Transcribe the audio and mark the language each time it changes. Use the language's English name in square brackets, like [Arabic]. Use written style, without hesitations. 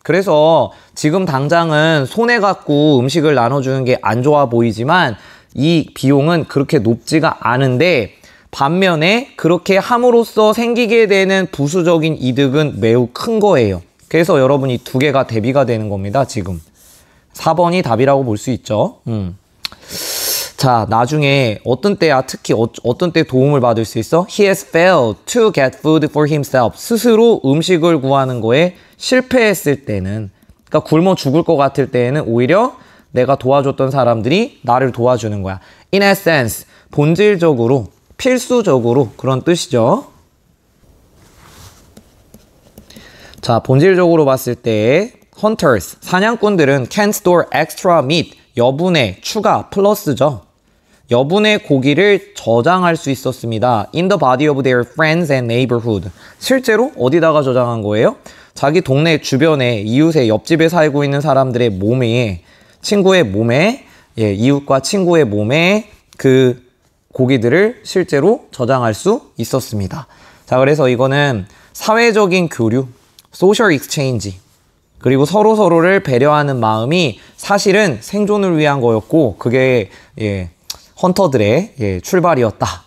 [Korean] 그래서 지금 당장은 손해 갖고 음식을 나눠주는 게 안 좋아 보이지만 이 비용은 그렇게 높지가 않은데 반면에 그렇게 함으로써 생기게 되는 부수적인 이득은 매우 큰 거예요. 그래서 여러분 이 두 개가 대비가 되는 겁니다. 지금 4번이 답이라고 볼 수 있죠. 자, 나중에 어떤 때야 특히 어떤 때 도움을 받을 수 있어? [English] He has failed to get food for himself. [Korean] 스스로 음식을 구하는 거에 실패했을 때는 그러니까 굶어 죽을 것 같을 때에는 오히려 내가 도와줬던 사람들이 나를 도와주는 거야. [English] In essence, [Korean] 본질적으로, 필수적으로 그런 뜻이죠. 자, 본질적으로 봤을 때 hunters, 사냥꾼들은 [English] can store extra meat, [Korean] 여분의, 추가, 플러스죠. 여분의 고기를 저장할 수 있었습니다. [English] In the body of their friends and neighborhood. [Korean] 실제로 어디다가 저장한 거예요? 자기 동네 주변에 이웃의 옆집에 살고 있는 사람들의 몸에, 친구의 몸에, 예, 이웃과 친구의 몸에 그 고기들을 실제로 저장할 수 있었습니다. 자, 그래서 이거는 사회적인 교류, [English] social exchange, [Korean] 그리고 서로서로를 배려하는 마음이 사실은 생존을 위한 거였고, 그게 예, 헌터들의 예, 출발이었다.